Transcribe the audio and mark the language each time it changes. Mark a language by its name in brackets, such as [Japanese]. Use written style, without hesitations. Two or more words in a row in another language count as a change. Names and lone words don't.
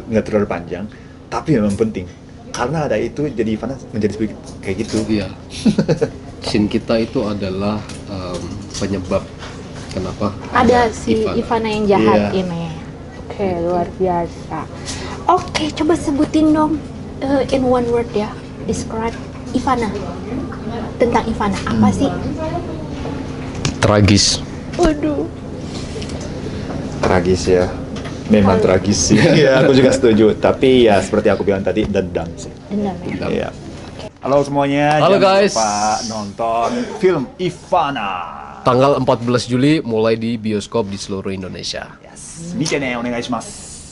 [Indonesian] nggak terlalu panjang, tapi memang penting karena ada itu jadi Ivana menjadi sedikit kayak gitu. Iya. Scene kita itu adalah penyebab kenapa ada si Ivana yang jahat Iya. ini. Oke, luar biasa. Oke, coba sebutin dong [English] in one word [Indonesian] ya, describe Ivana. Tentang Ivana, apa sih? Tragis. Waduh. Tragis ya, memang tragis sih. Iya, aku juga setuju. Tapi ya seperti aku bilang tadi, dendam sih. Dendam ya? Iya. Halo semuanya, Halo, jangan guys. lupa nonton film Ivana. Tanggal 14 Juli mulai di bioskop di seluruh Indonesia. [Japanese] Yes. 見てね、お願いします。